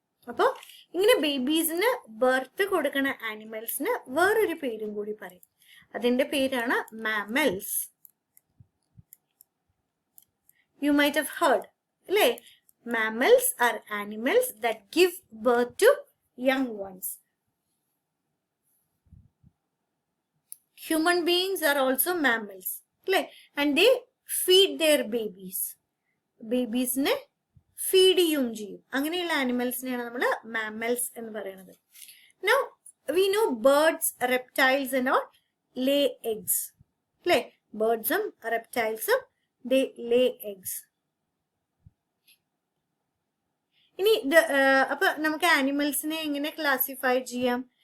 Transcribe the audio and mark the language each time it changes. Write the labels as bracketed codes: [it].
[ml] അപ്പോൾ ഇങ്ങനെ ബേബീസിന് ബർത്ത് കൊടുക്കുന്ന ആനിമൽസിന് വേറൊരു പേരും കൂടി പറയും. അതിന്റെ പേരാണ് mammals. [en] You might have heard, അല്ലേ? Mammals are animals that give birth to young ones. Human beings are also mammals, അല്ലേ? And they feed their babies. [ml] ബേബീസിനെ feed ചെയ്യും ചെയ്യും. അങ്ങനെയുള്ള ആനിമൽസിനെയാണ് നമ്മൾ mammals എന്ന് പറയുന്നത്. [en] Now we know birds, reptiles and all lay eggs, അല്ലേ? ബേർഡ്സും റെപ്റ്റൈൽസും they lay eggs. [ml] ഇനി അപ്പൊ നമുക്ക് ആനിമൽസിനെ എങ്ങനെ ക്ലാസിഫൈ ചെയ്യാം?